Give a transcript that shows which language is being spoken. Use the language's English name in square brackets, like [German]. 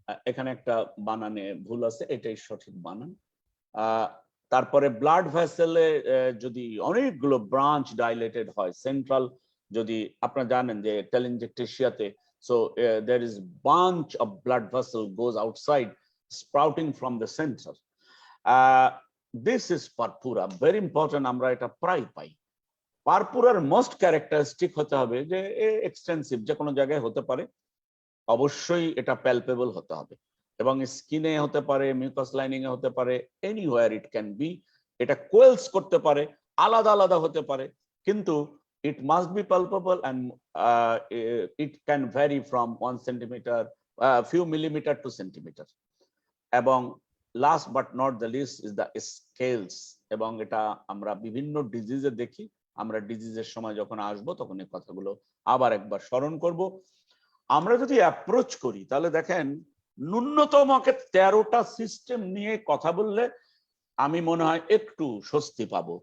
[Bangla] এখানে একটা বানানে ভুল আছে, এটাই সঠিক বানান। তারপরে ব্লাড ভেসেলে যদি অনেকগুলো ব্রাঞ্চ ডাইলেটেড হয়, সেন্ট্রাল, যদি আপনারা জানেন যে টেলিনজেকটেশিয়াতে, [English] so there is bunch of blood vessel goes outside sprouting from the center. This is purpura, very important, [Bangla] আমরা এটা প্রায় পাই। পারপুরার মোস্ট ক্যারেক্টারিস্টিক হতে হবে যে এক্সটেন্সিভ, যে কোনো জায়গায় হতে পারে, অবশ্যই এটা প্যালপেবল হতে হবে, এবং স্কিনে হতে পারে, মিউকাস লাইনিং এ হতে পারে, [English] Anywhere it can be. [Bangla] এটা কোয়েলস করতে পারে, আলাদা আলাদা হতে পারে, কিন্তু [English] it must be palpable, and it can vary from 1 centimeter, few millimeter to centimeter. [Bangla] এবং [English] last but not the least is the scales, [Bangla] এবং এটা আমরা বিভিন্ন ডিজিজে দেখি। আমরা ডিজিজের সময় যখন আসবো তখন এই কথাগুলো আবার একবার স্মরণ করব। আমরা যদি অ্যাপ্রোচ করি, তাহলে দেখেন ন্যূনতম 13টা সিস্টেম নিয়ে কথা বললে আমি মনে হয় একটু স্বস্তি পাবো।